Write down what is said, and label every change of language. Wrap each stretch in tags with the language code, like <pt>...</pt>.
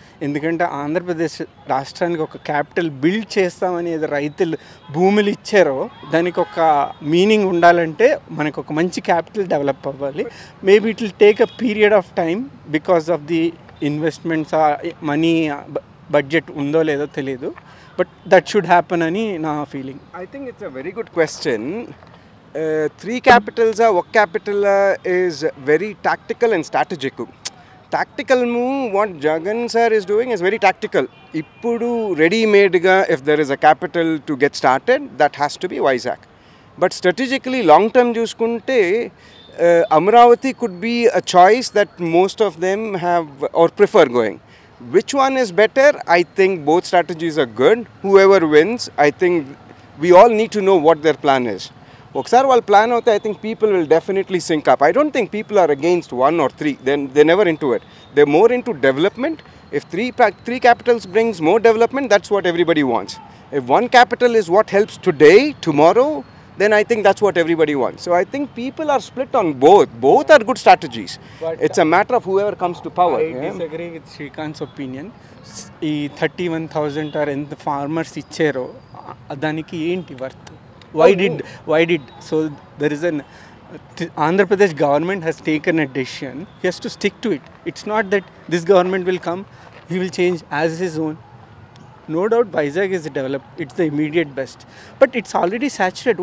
<te>ఎందుకంటే ఆంధ్రప్రదేశ్ రాష్ట్రానికి ఒక క్యాపిటల్ బిల్డ్ చేస్తామని ఏదో రైతులు భూములు ఇచ్చారో దానికి ఒక మీనింగ్ ఉండాలంటే మనకు ఒక మంచి క్యాపిటల్ డెవలప్ అవ్వాలి.</te> <en>maybe it will take a period of time because of the investments, money budget</en> <te>ఉందో లేదో తెలియదు.</te> <en>but that should happen</en> <te>అని నా feeling.</te> <en>I think it's a very good question. 3 capitals ఒక capital is very tactical and strategic. Tactical move what Jagan sir is doing is very tactical.</en> <te>Ippudu ready made ga</te> <en>if there is a capital to get started, that has to be Vizag. But strategically long term</en> <te>chuskunte</te> <en>Amravati could be a choice that most of them have or prefer going. Which one is better? I think both strategies are good. Whoever wins, I think we all need to know what their plan is.</en> <te>ఒకసారి వాళ్ళ plan అవుతే</te> <en>I think people will definitely sync up. I don't think people are against 1 or 3. They never into it. They more into development. If 3 capitals brings more development, that's what everybody wants. If one capital is what helps today, tomorrow, then I think that's what everybody wants. So I think people are split on both. Both are good strategies. But it's a matter of whoever comes to power. I disagree with Shrikant's opinion.</en> <te>ఈ 31,000 are ఎంత farmers ఇచ్చారో దానికి ఏంటి worth?</te> <en>Why did so there is an Andhra Pradesh government has taken a decision. He has to stick to it. It's not that this government will come, he will change as his own. No doubt Vizag is developed, it's the immediate best, but it's already saturated.</en>